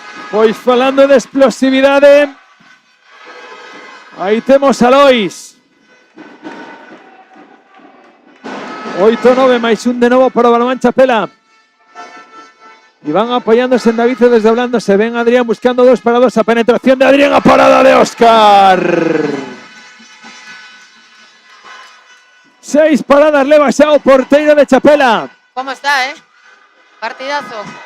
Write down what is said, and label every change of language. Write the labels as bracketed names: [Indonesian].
[Galician] Pois falando de explosividade, aí temos a Lois. 8-9 máis un de novo para o balomán Chapela. [Spanish] Y van apoyándose en David desdoblándose, ven Adrián buscando 2 para 2, [Galician] a penetración de Adrián, a parada de Óscar. 6 paradas leva xa o porteiro de Chapela. Como está, Partidazo.